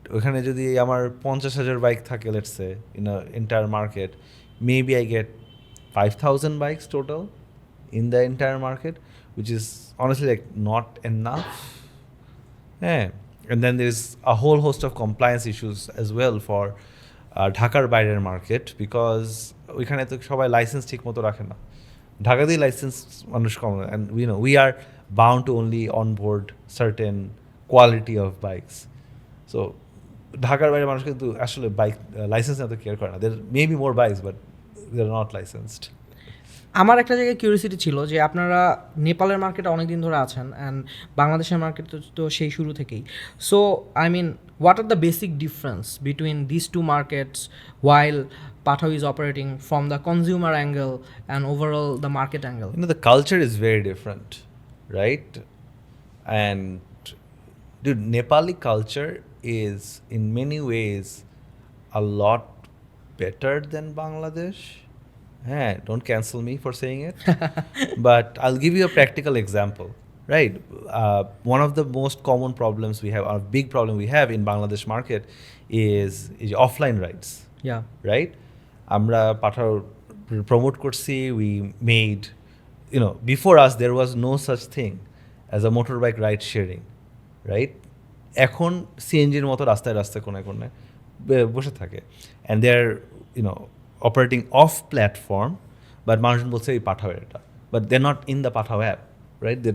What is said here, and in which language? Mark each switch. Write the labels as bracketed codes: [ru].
[bn] ওখানে যদি আমার 50,000 বাইক থাকে, [en] let's say, in an entire market, maybe I get 5,000 bikes total in the entire market, which is honestly like not enough. Yeah. And then there's a whole host of compliance issues as well for [bn] ঢাকার বাইরের market, because ওইখানে তো সবাই licence ঠিক মতো রাখে না। ঢাকাতেই লাইসেন্স মানুষ কম, [en] And we are bound to only on board certain quality of bikes. [bn] So ঢাকার বাইরে মানুষ কিন্তু আসলে বাইক লাইসেন্স এত কেয়ার করে না। [en] There may be more bikes but they are not licensed. [bn] আমার একটা জায়গায় কিউরিয়াসিটি ছিল যে আপনারা নেপালের মার্কেটে অনেক দিন ধরে আছেন অ্যান্ড বাংলাদেশের মার্কেট তো সেই শুরু থেকেই। [en] So I mean what are the basic difference between this two markets while Pathao is operating from the consumer angle and overall the market angle? The culture is very different, right? And dude, Nepali culture is in many ways a lot better than Bangladesh. Don't cancel me for saying it. But I'll give you a practical example, right? One of the most common problems we have, a big problem we have in Bangladesh market is offline rides. Yeah. Right? [bn] আমরা পাঠাও promote করছি, [en] We made, before us there was no such thing as a motor bike ride sharing, right? [bn] এখন সিএনজির মতো রাস্তায় রাস্তায় কোনায় কোনায় বসে থাকে, [en] and they are operating of platform, [bn] but মানুষজন বলছে এই পাঠাও এটা, [en] But they not in the Pathao app, right?